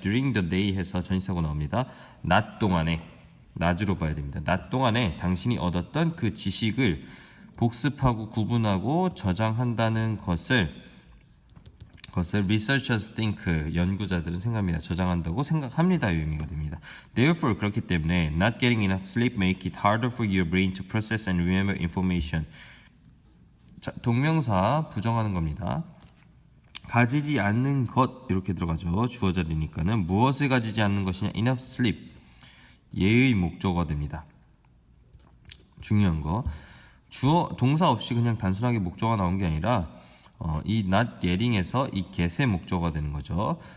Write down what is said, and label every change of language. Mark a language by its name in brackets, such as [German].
[English] during the day [Korean] 해서 전치사고 나옵니다. 낮 동안에 낮으로 봐야 됩니다. 낮 동안에 당신이 얻었던 그 지식을 복습하고 구분하고 저장한다는 것을 [English] researchers think [Korean] 연구자들은 생각합니다. 저장한다고 생각합니다. 이 의미가 됩니다. [English] Therefore [Korean] 그렇기 때문에 [English] not getting enough sleep make it harder for your brain to process and remember information. [Korean] 자, 동명사 부정하는 겁니다. 가지지 않는 것 이렇게 들어가죠. 주어 자리니까는 무엇을 가지지 않는 것이냐? enough sleep 예의 목적어가 됩니다. 중요한 거 주어 동사 없이 그냥 단순하게 목적어가 나온 게 아니라 이 not getting에서 이 get의 목적어가 되는 거죠.